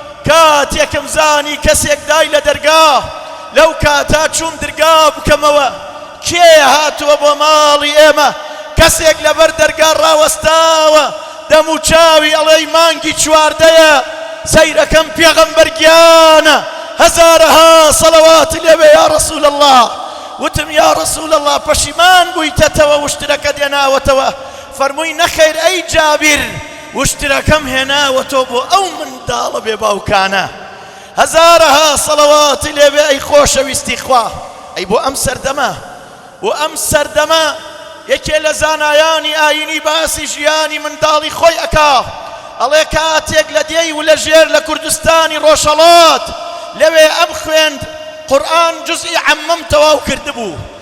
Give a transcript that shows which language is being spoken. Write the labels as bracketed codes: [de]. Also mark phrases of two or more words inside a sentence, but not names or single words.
[ckb] کاتێکم زانی کەسێک دای لە دەرگا لەو کاتا چووم دەرگا بکەمەوە کێ هاتووە بۆ ماڵی ئێمە کەسێک لەبەر دەرگا ڕاوەستاوە دەم و چاوی ئەڵێی مانگی چواردەیە سيركم پێغەمبەرگیانە هزارها صلوات لێبێ [ar] يا رسول الله [ckb] وتم [ar] يا رسول الله [ckb] پەشیمان بوویتەتەوە وشترەکە دێناوەتەوە فەرمووی نەخێر ئەی جابیر وشترەکەم هێناوەتەوە بۆ ئەو منداڵە بێباوکانە هزارها صلوات لێبێ ئەی خۆشەویستی خوا ئەی بۆ ئەم سەردەمە و ئەم سەردەمە یەکێ لە زانایانی ئاینی باسی ژیانی منداڵی خۆی ئەکا ئەڵێ کاتێک لە دێی و لە ژێر لە کوردستانی ڕۆژهەڵات لەوێ ئەم خوێند قورئان جوزئی عەمەم تەواو کردبوو